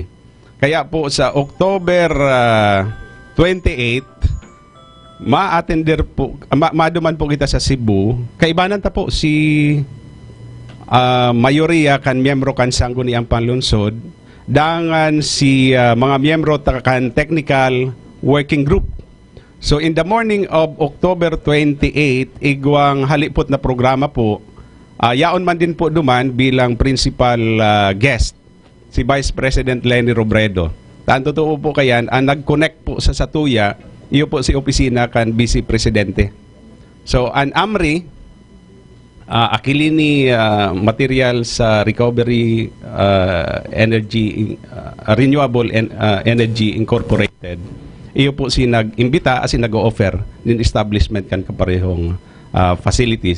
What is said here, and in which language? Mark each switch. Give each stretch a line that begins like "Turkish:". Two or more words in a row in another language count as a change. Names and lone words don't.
Bikol: Kaya po sa October 28, ma-attender po, maduman po kita sa Cebu. Kaibanan ta po si mayorya kan miyembro kan Sangguniang Panlunsod, dangan si mga miyembro kan technical working group.
English: So in the morning of October 28,
Bikol: igwang halipot na programa po, yaon man din po duman bilang principal guest, si Vice President Leni Robredo. Tanto totoo po kayan, ang nag-connect po sa Satuya, iyo po si opisina kan Vice Presidente. So an AMRI, Aquilini Materials Recovery Energy, Renewable Energy Incorporated, iyo po si nag-imbita as nag-o-offer ng establishment kan kaparehong facilities.